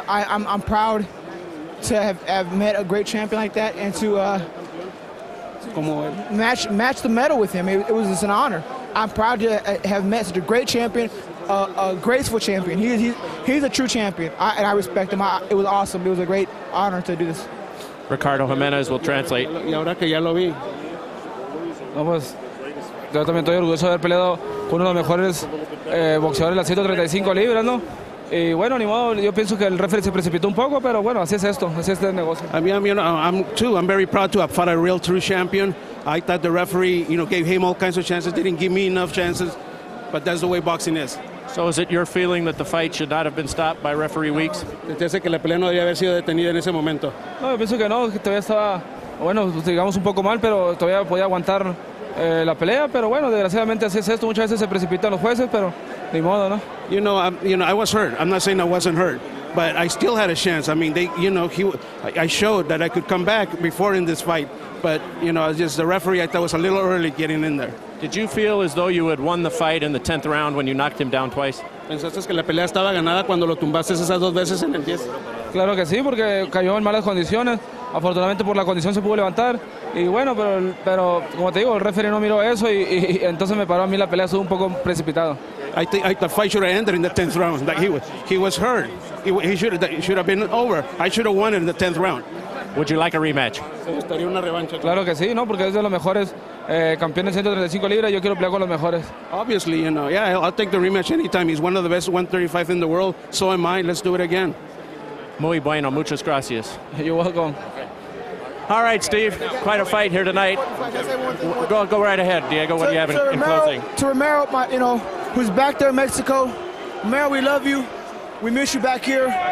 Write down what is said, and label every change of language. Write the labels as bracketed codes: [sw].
[en] I'm proud to have met a great champion like that and to match the medal with him. It was just an honor. I'm proud to have met such a great champion, a graceful champion. He's a true champion, and I respect him. It was awesome. It was a great honor to do this. Ricardo Jimenez will translate. [es] Y ahora que ya lo vi, no, pues, yo también estoy orgulloso de haber peleado con uno de los mejores boxeadores de las 135 libras, ¿no? Y bueno, ni modo, yo pienso que el referee se precipitó un poco, pero bueno, así es esto, así es el negocio. [en] I'm very proud to have fought a real true champion. I thought the referee, gave him all kinds of chances, didn't give me enough chances, but that's the way boxing is. So is it your feeling that the fight should not have been stopped by referee Weeks? [es] Desde que la pelea no debía haber sido detenida en ese momento. No, yo pienso que no, que todavía estaba, bueno, digamos un poco mal, pero todavía podía aguantar la pelea, pero bueno, desgraciadamente así es esto, muchas veces se precipitan los jueces, pero ni modo, ¿no? [en] I was hurt. I'm not saying I wasn't hurt. but I still had a chance. I mean, I showed that I could come back before in this fight, but just the referee I thought was a little early getting in there. Did you feel as though you had won the fight in the 10th round when you knocked him down twice? [es] ¿Pensaste que la pelea estaba ganada cuando lo tumbaste esas 2 veces en el 10? Claro que sí, porque cayó en malas condiciones. Afortunadamente por la condición se pudo levantar. Y bueno, pero como te digo, el referee no miró eso y entonces me paró a mí la pelea, estuvo un poco precipitado. [en] I think the fight should have ended in the 10th round. Like he was hurt. He should have been over. I should have won it in the 10th round. Would you like a rematch? [es] Me gustaría una revancha. Claro que sí, ¿no? Porque es de los mejores campeones 135 libras. Yo quiero pelear con los mejores. [en] Obviously, yeah, I'll take the rematch anytime. He's one of the best 135 in the world. So am I. Let's do it again. [es] Muy bueno. Muchas gracias. [en] You're welcome. All right, Steve. Quite a fight here tonight. Go right ahead, Diego. What do you have in closing? To Romero, who's back there in Mexico. Romero, we love you. We miss you back here.